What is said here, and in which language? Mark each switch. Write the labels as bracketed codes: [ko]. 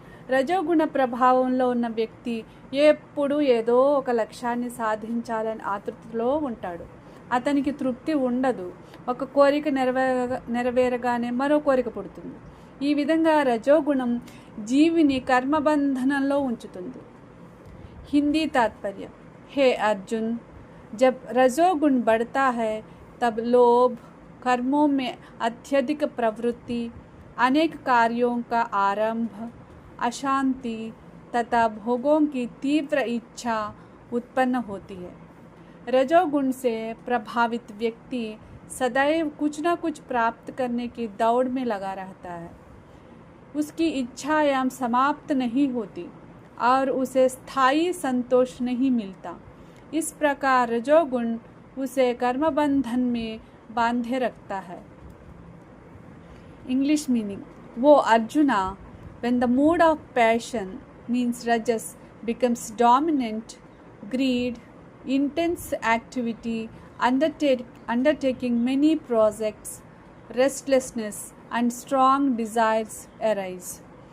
[te] రజోగుణ ప్రభావంలో ఉన్న వ్యక్తి ఎప్పుడూ ఏదో ఒక లక్ష్యాన్ని సాధించాలని ఆతృతలో ఉంటాడు. అతనికి తృప్తి ఉండదు. ఒక కోరిక నెరవేరగానే మరో కోరిక పుడుతుంది. ఈ విధంగా రజోగుణం జీవిని కర్మబంధనంలో ఉంచుతుంది. హిందీ తాత్పర్యం: [hi] हे अर्जुन, जब रजोगुण बढ़ता है तब लोभ, कर्मों में अत्यधिक प्रवृत्ति, अनेक कार्यों का आरंभ, अशांति तथा भोगों की तीव्र इच्छा उत्पन्न होती है. रजोगुण से प्रभावित व्यक्ति सदैव कुछ न कुछ प्राप्त करने की दौड़ में लगा रहता है. उसकी इच्छाएं समाप्त नहीं होती और उसे स्थायी संतोष नहीं मिलता. इस प्रकार रजोगुण उसे कर्मबंधन में बांधे रखता है. [en] English meaning: वो Arjuna, when the mood of passion means rajas becomes dominant, greed, intense activity, undertaking many projects, restlessness and strong desires arise.